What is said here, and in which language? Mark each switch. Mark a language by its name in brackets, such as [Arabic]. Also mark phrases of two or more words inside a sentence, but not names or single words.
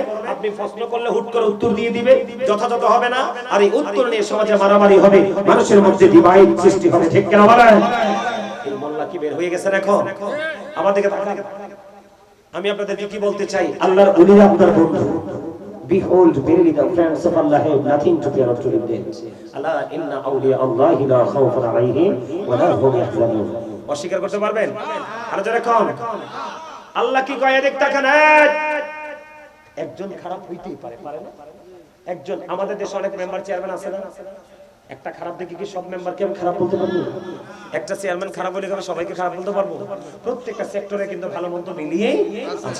[Bangla] আপনি প্রশ্ন করলে হুট করে উত্তর দিয়ে দিবে, যথাযথ হবে না। আর এই উত্তর নিয়ে সমাজে মারামারি হবে, মানুষের মধ্যে ডিভাইড সৃষ্টি হবে। ঠিক কিনা বলেন? এই মোল্লা কি বের হয়ে গেছেন এখন? আমাদেরকে আমি আপনাদেরকে কি বলতে চাই, আল্লাহর ওলিরা আপনার বন্ধু। [English] Behold, verily the friends of Allah have nothing to fear or to regret. [Arabic] الله إن أولياء الله لا خوف عليهم ولا هم يحزنون. [Bangla] অস্বীকার করতে পারবেন? আর যারা কোন আল্লাহ কি কয় দেখ তাকান, একজন খারাপ হইতেই পারে, পারে না? একজন আমাদের দেশে অনেক মেম্বার চেয়ারম্যান আছে না? একটা খারাপ দেখি কি সব মেম্বারকে আমি খারাপ বলতে পারবো? একটা চেয়ারম্যান খারাপ বলে আমি সবাইকে খারাপ বলতে পারবো? প্রত্যেকটা সেক্টরে কিন্তু ভালো মন্দ মিলিয়েই আছে।